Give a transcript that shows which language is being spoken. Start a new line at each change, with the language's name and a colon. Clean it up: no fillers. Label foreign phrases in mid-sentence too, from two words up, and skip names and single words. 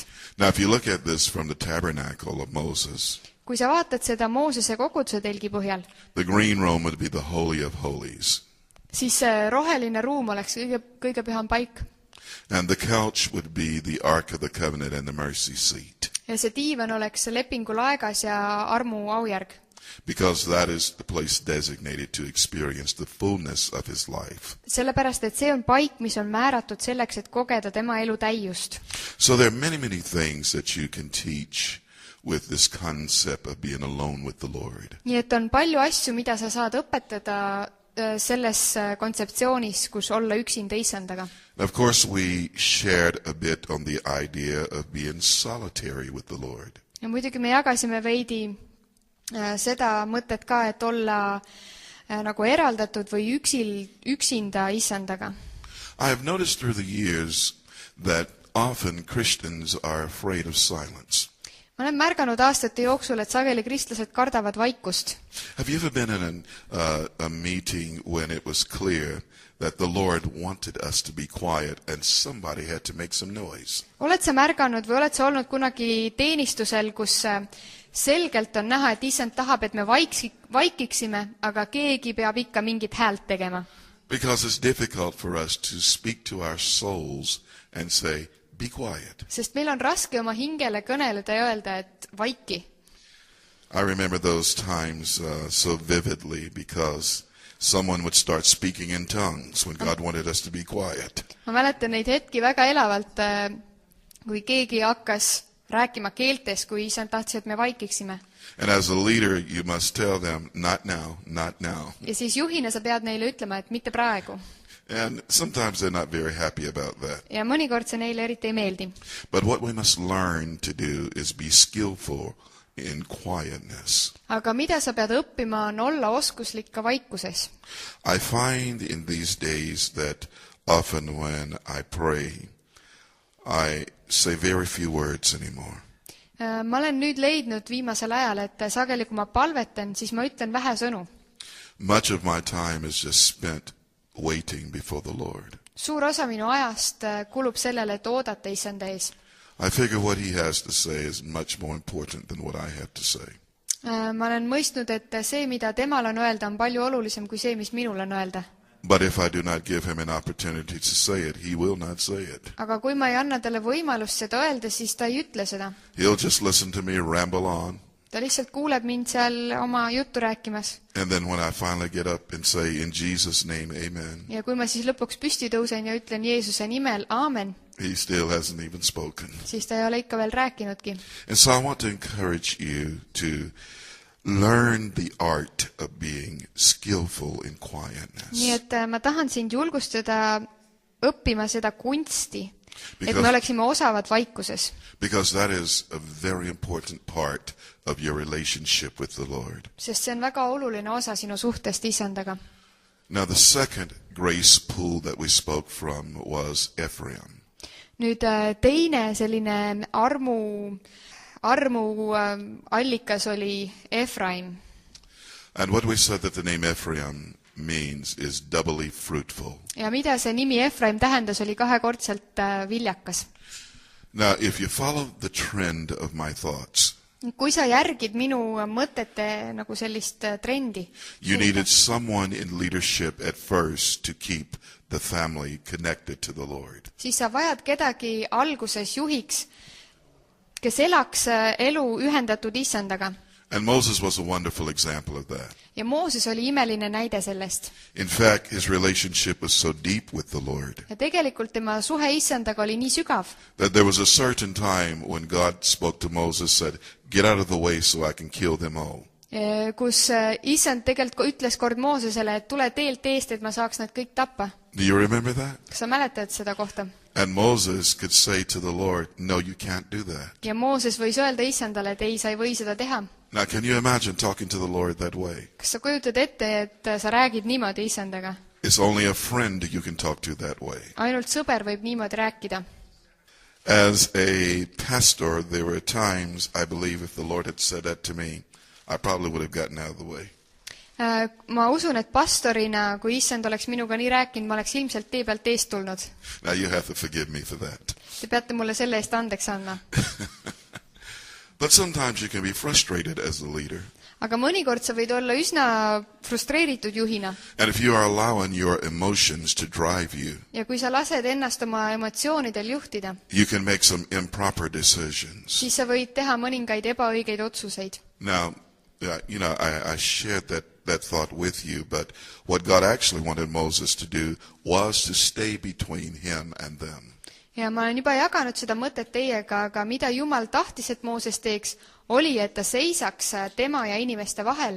English: Now if you look at this from the tabernacle of Moses,
Estonian: kui sa vaatad seda Moosese koguduse telgi põhjal,
English: the green room would be the holy of holies.
Estonian: Siis roheline ruum oleks kõige püham paik.
English: And the couch would be the ark of the covenant and the mercy seat.
Estonian: Ja see diivan oleks lepingu laegas ja armu aujärg.
English: Because that is the place designated to experience the fullness of his life.
Estonian: Sellepärast, et see on paik, mis on määratud selleks, et kogeda tema elu täiust.
English: So there are many things that you can teach with this concept of being alone with the Lord.
Estonian: Nii et on palju asju, mida sa saad õpetada selles kontseptsioonis, kus olla üksinda issandaga.
English: Of course, we shared a bit on the idea of being solitary with the Lord.
Estonian: Ja muidugi me jagasime veidi seda mõtet ka, et olla nagu eraldatud või üksinda issandaga.
English: I have noticed through the years that often Christians are afraid of silence.
Estonian: Ma olen märganud aastate jooksul, et sageli kristlased kardavad vaikust.
English: Have you ever been in a meeting when it was clear that the Lord wanted us to be quiet and somebody had to make some noise?
Estonian: Oled sa märganud või oled sa olnud kunagi teenistusel, kus selgelt on näha, et issand tahab, et me vaikiksime, aga keegi peab ikka mingit häält tegema?
English: Because it's difficult for us to speak to our souls and say, be quiet.
Estonian: Sest meil on raske oma hingele kõneleda ja öelda, et vaiki.
English: I remember those times so vividly because someone would start speaking in tongues when God wanted us to be quiet.
Estonian: Ma mäletan neid hetki väga elavalt, kui keegi hakkas rääkima keeltes, kui isand tahtis, et me vaikiksime.
English: And as a leader, you must tell them, not now, not now.
Estonian: Ja siis juhina sa pead neile ütlema, et mitte praegu.
English: And sometimes they're not very happy about that.
Estonian: Ja mõnikord see neile eriti ei meeldi.
English: But what we must learn to do is be skillful in quietness.
Estonian: Aga mida sa pead õppima, on olla oskuslik ka vaikuses.
English: I find in these days that often when I pray, I say very few words anymore.
Estonian: Ma olen nüüd leidnud viimasel ajal, et sageli kui ma palvetan, siis ma ütlen vähe sõnu.
English: Much of my time is just spent waiting before the Lord.
Estonian: Suur osa minu ajast kulub sellele, et oodata issanda ees.
English: I figure what he has to say is much more important than what I have to say.
Estonian: Ma olen mõistnud, et see, mida temal on öelda, on palju olulisem kui see, mis minul on öelda.
English: But if I do not give him an opportunity to say it, he will not say it.
Estonian: Aga kui ma ei anna talle võimalust seda öelda, siis ta ei ütle seda.
English: He'll just listen to me ramble on.
Estonian: Ta lihtsalt kuuleb mind seal oma juttu rääkimas.
English: And then when I finally get up and say in Jesus' name, amen.
Estonian: Ja kui ma siis lõpuks püsti tõusen ja ütlen Jeesuse nimel, aamen,
English: he still hasn't even spoken.
Estonian: Siis ta ei ole ikka veel rääkinudki.
English: And so I want to encourage you to learn the art of being skillful in quietness.
Estonian: Nii et ma tahan sind julgustada õppima seda kunsti, et me oleksime osavad vaikuses.
English: Because that is a very important part of your relationship with the Lord.
Estonian: Sest see on väga oluline osa sinu suhtest isandaga.
English: Now the second grace pool that we spoke from was Ephraim.
Estonian: Nüüd teine selline armu allikas oli Ephraim.
English: And what we said that the name Ephraim means is doubly fruitful.
Estonian: Ja mida see nimi Ephraim tähendas, oli kahekordselt viljakas.
English: Now if you follow the trend of my thoughts,
Estonian: kui sa järgid minu mõtete nagu sellist trendi,
English: you needed someone in leadership at first to keep the family connected to the Lord.
Estonian: Siis sa vajad kedagi alguses juhiks, kes elaks elu ühendatud issandaga.
English: And Moses was a wonderful example of that.
Estonian: ja Mooses oli imeline näide sellest.
English: In fact, his relationship was so deep with the Lord
Estonian: ja tegelikult tema suhe issandaga oli nii sügav,
English: that there was a certain time when God spoke to Moses, said, get out of the way so I can kill them all.
Estonian: kus issand tegelikult ütles kord Moosesele, et tule teelt eest, et ma saaks nad kõik tappa.
English: Do you remember that?
Estonian: kas sa mäletad seda kohta?
English: And Moses could say to the Lord, no, you can't do that.
Estonian: ja Mooses võis öelda issandale, et ei, sa ei või seda teha.
English: Now, can you imagine talking to the Lord that way?
Estonian: kas sa kujutad ette, et sa räägid niimoodi issandaga?
English: It's only a friend you can talk to that way.
Estonian: ainult sõber võib niimoodi rääkida.
English: As a pastor, there were times, I believe, if the Lord had said that to me, I probably would have gotten out of the way.
Estonian: ma usun, et pastorina, kui issand oleks minuga nii rääkinud, ma oleks ilmselt tee pealt eest tulnud.
English: Now, you have to forgive me for that.
Estonian: Te peate mulle selle eest andeks andma.
English: But sometimes you can be frustrated as a leader.
Estonian: aga mõnikord sa võid olla üsna frustreeritud juhina.
English: And if you are allowing your emotions to drive you,
Estonian: ja kui sa lased ennast oma emotsioonidel juhtida,
English: you can make some improper decisions.
Estonian: siis sa võid teha mõningaid ebaõigeid otsuseid.
English: Now, you know, I shared that thought with you, but what God actually wanted Moses to do was to stay between him and them.
Estonian: ja ma olen juba jaganud seda mõtet teiega, aga mida Jumal tahtis, et Mooses teeks, oli, et ta seisaks tema ja inimeste vahel.